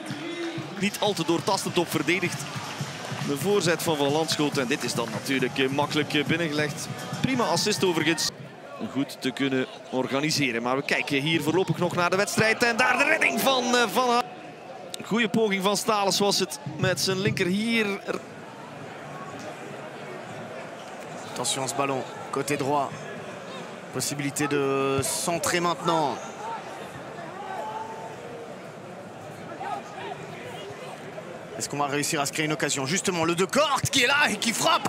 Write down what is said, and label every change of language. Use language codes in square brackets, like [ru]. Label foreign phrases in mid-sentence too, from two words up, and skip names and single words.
[nl] Niet al te doortastend op verdedigd. De voorzet van Landschoot. En dit is dan natuurlijk makkelijk binnengelegd. Prima assist overigens. Goed te kunnen organiseren. Maar we kijken hier voorlopig nog naar de wedstrijd. En daar de redding van Van. Goeie poging van Stalen was het met zijn linker hier. [fr] Attention à ce ballon, côté droit. Possibilité de centrer maintenant. Est-ce qu'on va réussir à se créer une occasion? Justement, le De Kort qui est là et qui frappe.